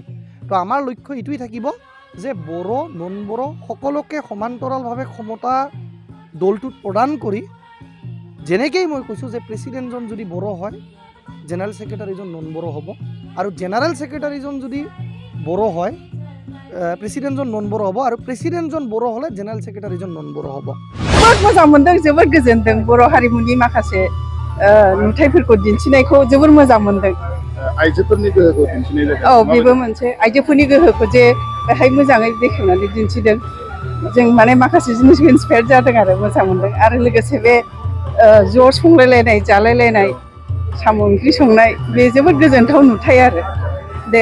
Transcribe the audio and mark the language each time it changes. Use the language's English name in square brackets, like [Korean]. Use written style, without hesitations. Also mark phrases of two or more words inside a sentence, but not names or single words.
[Assamese] তো আমাৰ লক্ষ্য এইটোৱেই থাকিব যে বড়ো নন বড়ো সকলোকে সমান্তৰালভাৱে ক্ষমতা দলটোত প্ৰদান কৰি যেনেকৈ মই কৈছোঁ যে প্ৰেচিডেণ্টজন যদি বড়ো হয় জেনেৰেল ছেক্ৰেটাৰীজন নন বড়ো হ'ব আৰু জেনেৰেল ছেক্ৰেটাৰীজন যদি বড়ো হয় প্ৰেচিডেণ্টজন নন বড়ো হ'ব আৰু প্ৰেচিডেণ্টজন বড়ো হ'লে জেনেৰেল ছেক্ৰেটাৰীজন নন বড়ো হ'ব। [Bodo] जोबोद मोजां मोनदों जोबोद गोजोनदों बर' हारिमुनि माखासे नुथायफोरखौ दिन्थिनायखौ जोबोद मोजां मोनदों। आइजोफोरनि गोहोखौ दिन्थिनाय जादों। औ बेबो मोनसे आइजोफोरनि गोहोखौ जे बेहाय मोजाङै बेखेवनानै दिन्थिदों जों माने माखासे जिनिसखौ इन्सपायार जादों आरो मोजां मोनदों आरो लोगोसे बे ज' संलायलायनाय जालायलायनाय साम' ओंख्रि संनाय बे जोबोद गोजोनथाव नुथाय आरो दे